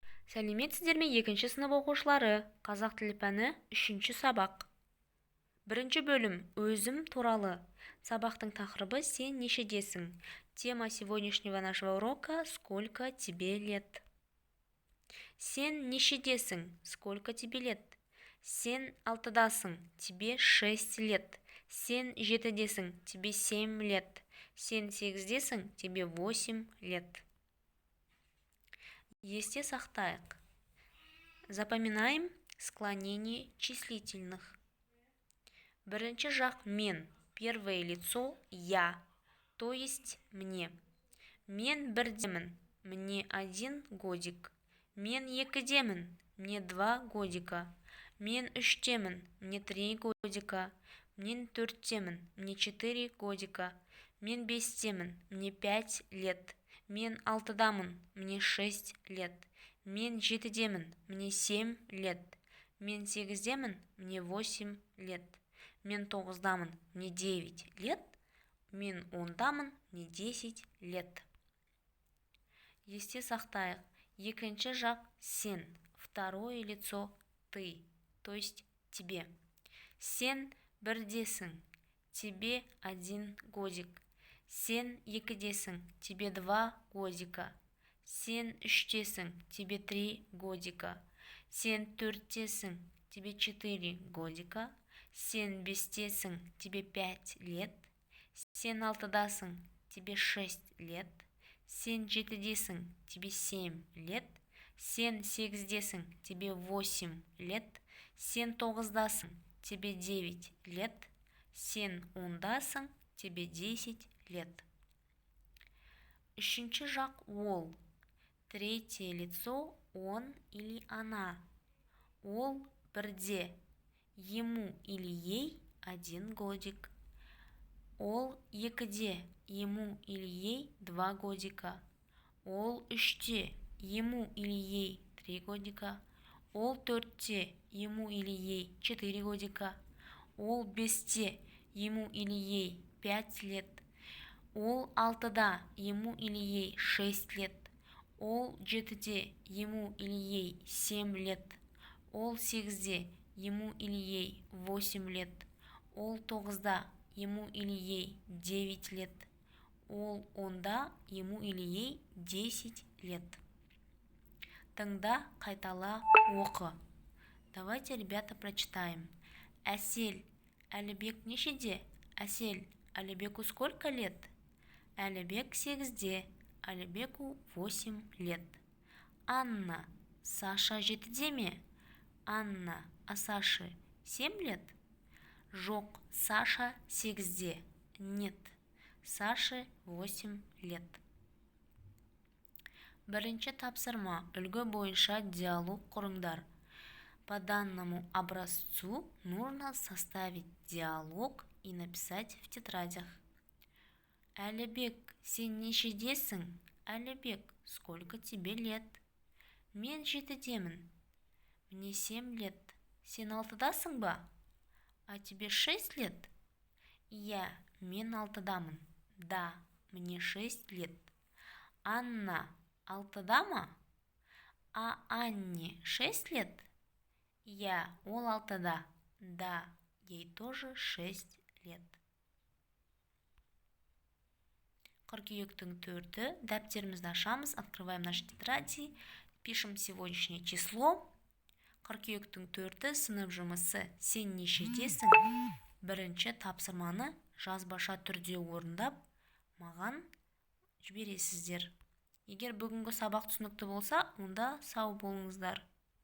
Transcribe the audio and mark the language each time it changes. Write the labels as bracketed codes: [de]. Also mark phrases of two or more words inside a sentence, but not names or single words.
[kk] Сәлеметсіздер ме, екінші сынып оқушылары? Қазақ тілі пәні 3-ші сабақ. Бірінші бөлім өзім туралы. Сабақтың тақырыбы сен нешедесің? [ru] Тема сегодняшнего нашего урока сколько тебе лет? [kk] Сен нешедесің? [ru] Сколько тебе лет? [kk] Сен алтыдасың, [ru] тебе 6 лет. [kk] Сен жетідесің, [ru] тебе 7 лет. [kk] Сен 8десің, [ru] тебе 8 лет. [kk] Есте сақтайық. [ru] Запоминаем склонение числительных. [kk] Бірінші жақ мен, [ru] первое лицо я, то есть мне. [kk] Мен бірдемін, [ru] мне 1 годик. [kk] Мен екідемін, [ru] мне 2 годика. [kk] Мен үштемін, [ru] мне 3 годика. [kk] Мен төрттемін, [ru] мне 4 годика. [kk] Мен бестемін, [ru] мне 5 лет. [kk] Мен алтыдамын, [ru] мне 6 лет. [kk] Мен жетідемін, [ru] мне 7 лет. [kk] Мен 8демін, [ru] мне 8 лет. [kk] Мен 9дамын, [ru] мне 9 лет. [kk] Мен 10дамын, [ru] мне 10 лет. [kk] Есте сақтайық. Екінші жақ сен, [ru] второе лицо ты, то есть тебе. [kk] Сен бірдесің, [ru] тебе 1 годик. [kk] Сен екідесің, [ru] тебе 2 годика. [kk] Сен үштесің, [ru] тебе 3 годика. [kk] Сен төрттесің, [ru] тебе 4 годика. [kk] Сен бестесің, [ru] тебе 5 лет. [kk] Сен алтыдасың, [ru] тебе 6 лет. [kk] Сен жетідесің, [ru] тебе 7 лет. [kk] Сен 8десің, [ru] тебе 8 лет. [kk] Сен 9дасың, [ru] тебе 9 лет. [kk] Сен 10дасың, [ru] тебе 10 лет. [kk] Үшінші жақ ол. [ru] Третье лицо он или она. [kk] Ол бірде. [ru] Ему или ей 1 годик. [kk] Ол екіде. [ru] Ему или ей 2 годика. [kk] Ол үште. [ru] Ему или ей 3 годика. [kk] Ол төртте. [ru] Ему или ей 4 годика. [kk] Ол бесте. [ru] Ему или ей 5 лет. [kk] Ол алтыда. [ru] Ему или ей 6 лет. [kk] Ол жетіде. [ru] Ему или ей 7 лет. [kk] Ол 8де. [ru] Ему или ей 8 лет. [kk] Ол 9да. [ru] Ему или ей 9 лет. [kk] Ол 10да. [ru] Ему или ей 10 лет. [kk] Тыңда, қайтала, оқы. [ru] Давайте, ребята, прочитаем. [kk] Әсел, Әлібек нешеде? Әсел, [ru] Әлібеку сколько лет? [kk] Әлібек 8де. [ru] Әлібеку 8 лет. [kk] Анна, Саша 7де ме? Анна, [ru] а Саше 7 лет? [kk] Жоқ, Саша 8де. [ru] Нет, Саше 8 лет. [kk] Бірінші тапсырма. Үлгі бойынша диалог құрыңдар. [ru] По данному образцу нужно составить диалог и написать в тетрадях. [kk] Әлібек, сен нешедесің? Әлібек, [ru] сколько тебе лет? [kk] Мен жетідемін. [ru] Мне 7 лет. [kk] Сен алтыдасың ба? [ru] А тебе 6 лет? Я, [kk] мен алтыдамын. [ru] Да, мне 6 лет. [kk] Анна, алтыда ма? [ru] А Анне 6 лет? Я, [kk] ол алтыда. [ru] Да, ей тоже 6 лет. [kk] Қыркүйектің 4-і. Дәптерімізді ашамыз, [ru] открываем наши тетради, пишем сегодняшнее число. [kk] Қыркүйектің 4-і сынып жұмысы сен нешедесің? Бірінші тапсырманы жазбаша түрде орындап, маған жібересіздер. Егер бүгінгі сабақ түсінікті болса, онда сау болыңыздар.